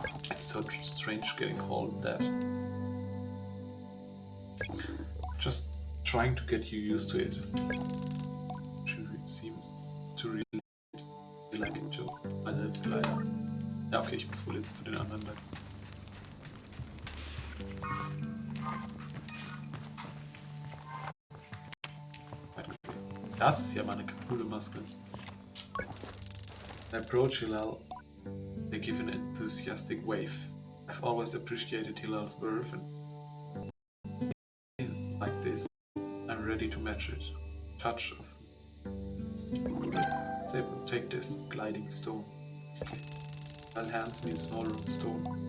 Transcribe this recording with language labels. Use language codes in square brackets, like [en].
[en] It's so strange getting called that. Just trying to get you used to it. She seems to really like it too. My little glider. [de] Ja, okay, ich muss wohl jetzt zu den anderen bleiben. Das ist ja mal eine coole Maske. [en] I approach Hilal. They give an enthusiastic wave. I've always appreciated Hilal's verve and like this. I'm ready to match it. Touch of Sable, take this gliding stone. Hilal hands me a small stone.